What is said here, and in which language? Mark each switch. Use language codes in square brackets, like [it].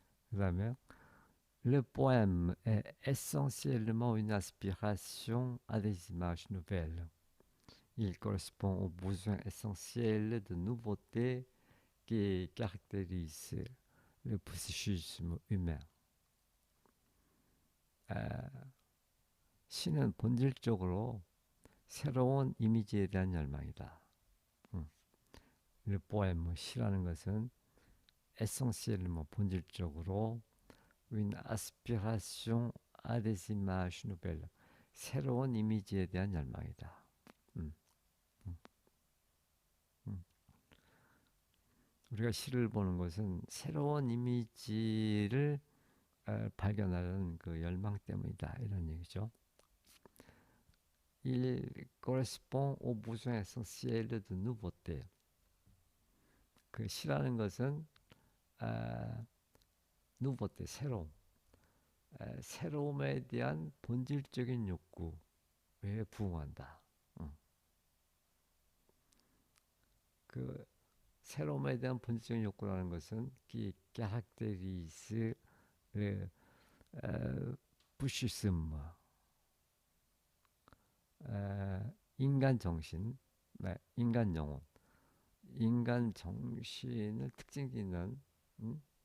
[ko] 그 다음에 [fr] Le poème est essentiellement une aspiration à des images nouvelles. Il correspond aux besoins essentiels de nouveauté qui caractérisent le processus humain. [ko] 아, 시는 본질적으로 새로운 이미지에 대한 열망이다. [fr] Le poème, [ko] 시라는 것은 [fr] essentiellement, 본질적으로 une aspiration à des images nouvelles, [ko] 새로운 이미지에 대한 열망이다. 음, 음, 음. 우리가 시를 보는 것은 새로운 이미지를 발견하는 그 열망 때문이다. 이런 얘기죠. [fr] Il correspond aux besoins essentiels de nouveauté. [ko] 그 시라는 것은 아, nouveauté, 새로움, 새로움에 대한 본질적인 욕구에 부응한다. 그 새로움에 대한 본질적인 욕구라는 것은 기 캐릭터리스 부시즘, 인간 정신, 인간 영혼, 인간 정신을 특징 짓는 음?